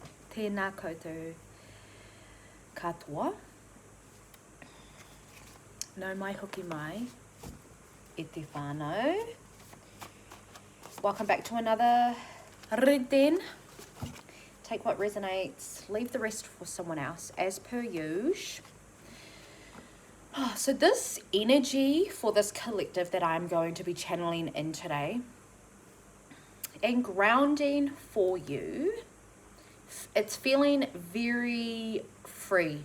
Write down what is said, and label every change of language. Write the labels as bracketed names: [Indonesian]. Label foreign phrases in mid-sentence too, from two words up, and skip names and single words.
[Māori] Tēnā koutou katoa. Nau mai hoki mai e te whānau. [English] Welcome back to another riden. Take what resonates, leave the rest for someone else, as per usual. So this energy for this collective that I'm going to be channeling in today and grounding for you, it's feeling very free.